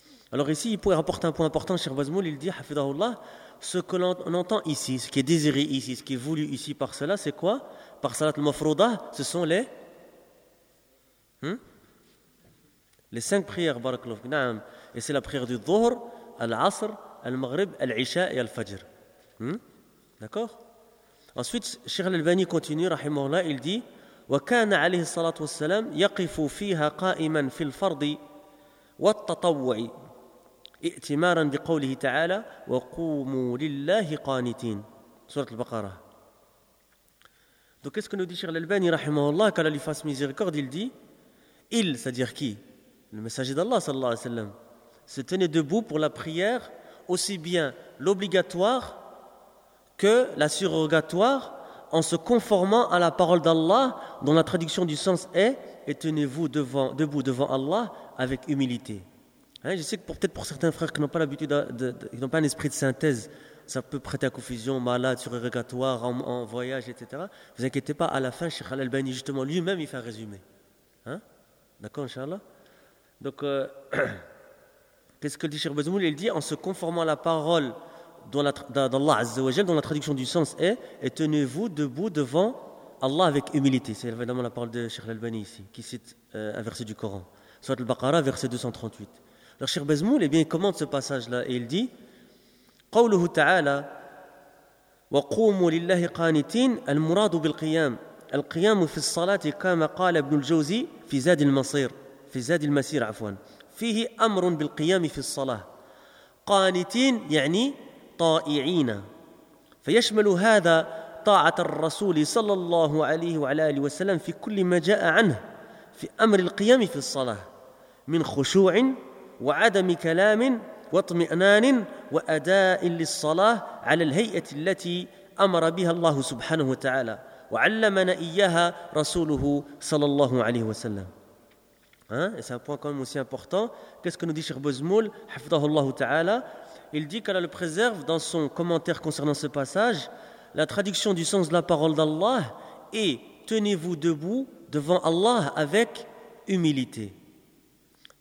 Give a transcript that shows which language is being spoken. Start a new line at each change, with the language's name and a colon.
French: Alors, ici, il pourrait rapporter un point important, Cheikh Bazmoul, il dit, Hafidahullah, ce que l'on entend ici, ce qui est désiré ici, ce qui est voulu ici par cela, c'est quoi? Par salat al-mafrouda, ce sont les. Hein? Les cinq prières, barakallahu fik, na'am. Et c'est la prière du dhuhr, al-asr, Al-Maghrib, Al-Isha et Al-Fajr. D'accord ? Ensuite, Cheikh Al-Albani continue, rahimahullah, il dit
Arabic: وَكَانَ عَلَيْهِ الصَّلَاةُ وَالسَّلَامُ يَقِفُ فِيهَا قَائِمًا فِي الْفَرْضِ وَالتَّطَوُّعِ اِئْتِمَارًا بِقَوْلِهِ تَعَالَى وَقُومُوا لِلَّهِ قَانِتِينَ.
French: Sourate Al-Baqara. Donc, qu'est-ce que nous dit Cheikh Al-Albani, rahimahullah, qu'Allah lui fasse miséricorde, il dit il, c'est-à-dire qui ? Le messager d'Allah, sallallahu alayhi wa sallam, se tenait debout pour la prière. Aussi bien l'obligatoire que la surrogatoire en se conformant à la parole d'Allah dont la traduction du sens est « Et tenez-vous debout devant Allah avec humilité. Hein, » je sais que peut-être pour certains frères qui n'ont pas l'habitude, qui n'ont pas un esprit de synthèse, ça peut prêter à confusion, malade, surrogatoire, en voyage, etc. Vous inquiétez pas, à la fin, Cheikh Al-Albani, justement, lui-même, il fait un résumé. Hein? D'accord, Inch'Allah. Donc... Qu'est-ce que dit Cheikh Bazmoul ? Il dit, en se conformant à la parole d'Allah Azza wa Jal, dont la traduction du sens est « Et tenez-vous debout devant Allah avec humilité. » C'est évidemment la parole de Cheikh Al-Albani ici, qui cite un verset du Coran. Sourate Al-Baqara, verset 238. Alors Cheikh Bazmoul, eh bien, il commente ce passage-là et il dit
Arabic: « قَوْلُهُ تَعَالَى وَقُومُوا لِلَّهِ قَانِتِينَ الْمُرَادُ بِالْقِيَامِ الْقِيَامُ فِي الصَّلَاةِ كَمَا قَالَ ابْنُ الْجَوْزِي فِي زَادِ الْمَصِيرِ فِي زَادِ الْمَسِيرِ عَفْوًا فيه أمر بالقيام في الصلاة قانتين يعني طائعين فيشمل هذا طاعة الرسول صلى الله عليه وعلى آله وسلم في كل ما جاء عنه في أمر القيام في الصلاة من خشوع وعدم كلام واطمئنان وأداء للصلاة على الهيئة التي أمر بها الله سبحانه وتعالى وعلمنا إياها رسوله صلى الله عليه وسلم.
French: Hein, et c'est un point quand même aussi important. Qu'est-ce que nous dit Cheikh Bazmoul, hafidhahullah ta'ala? Il dit qu'Allah le préserve dans son commentaire concernant ce passage, la traduction du sens de la parole d'Allah est « Tenez-vous debout devant Allah avec humilité ».